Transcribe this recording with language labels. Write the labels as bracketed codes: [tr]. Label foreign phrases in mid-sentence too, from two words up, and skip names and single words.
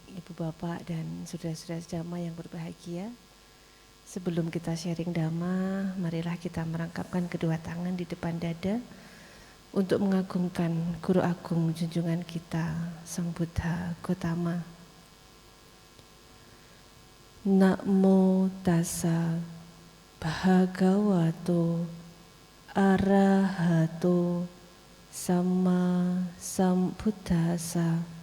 [id] Ibu Bapak dan saudara-saudara Dhamma yang berbahagia. Sebelum kita sharing Dhamma, marilah kita merangkapkan kedua tangan di depan dada untuk mengagungkan Guru Agung junjungan kita, Sang Buddha Gautama. [pi] Namo tassa bhagavato arahato sama sambuddhassa.